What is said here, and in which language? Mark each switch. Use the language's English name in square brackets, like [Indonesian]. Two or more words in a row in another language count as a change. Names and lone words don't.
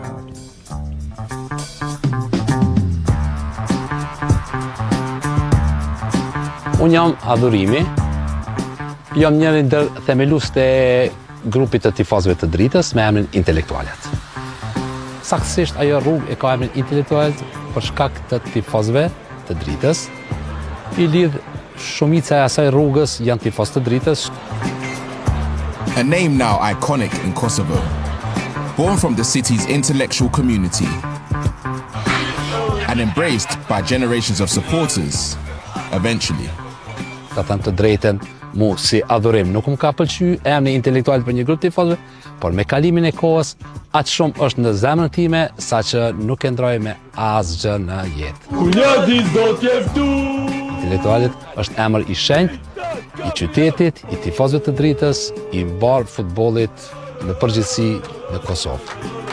[Albanian] Unë jam Adhurimi, jam njëri ndër themeluesit e grupit të tifozëve të Dritës me emrin Intelektualet. Saktësisht ajo rrugë e ka emrin Intelektualet për shkak të tifozëve të Dritës. I lidh shumica e asaj rrugës janë tifozë të Dritës. [English] A name now iconic in Kosovo, born from the city's intellectual community and embraced by generations of supporters, eventually. [Albanian] Ta them të drejtën, mu si adhurim nuk më ka pëlqy emri Intelektualet për një grup tifozëve, por me kalimin e kohës, aq shumë është në zemrën time, saqë nuk e ndroj me asgjë në jetë. Kunjadi do t'jeftu! Intelektualet është emër i shenjtë, i qytetit, i tifozëve të Dritës, i mbar futbollit në përgjithësi në Kosovë.